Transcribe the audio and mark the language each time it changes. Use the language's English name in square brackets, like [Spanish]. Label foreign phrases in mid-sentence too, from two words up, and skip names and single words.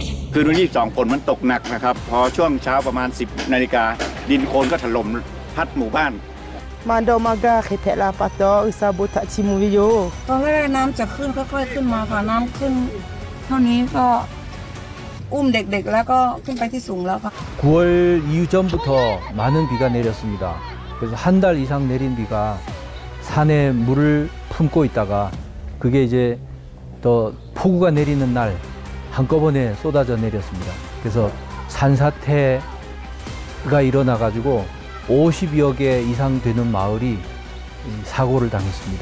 [Thai] คืนวันที่22ฝนมันตกหนักนะครับพอช่วงเช้าประมาณ 10 นาฬิกาดินโคลนก็ถล่มพัดหมู่บ้าน มาโดมาก้าเขตลาปัตโตอิซาบุตะชิมูวิโย ตอนแรกน้ำจะขึ้นค่อยๆขึ้นมาค่ะน้ำขึ้นเท่านี้ก็อุ้มเด็กๆแล้วก็ขึ้นไปที่สูงแล้วค่ะ [Korean] 9월 이전부터 많은 비가 내렸습니다. 그래서 한 달 이상 내린 비가 산에 물을 품고 있다가 그게 이제 또 폭우가 내리는 날 한꺼번에 쏟아져 내렸습니다. 그래서 산사태가 일어나 가지고 50여 개 이상 되는 마을이 사고를 당했습니다.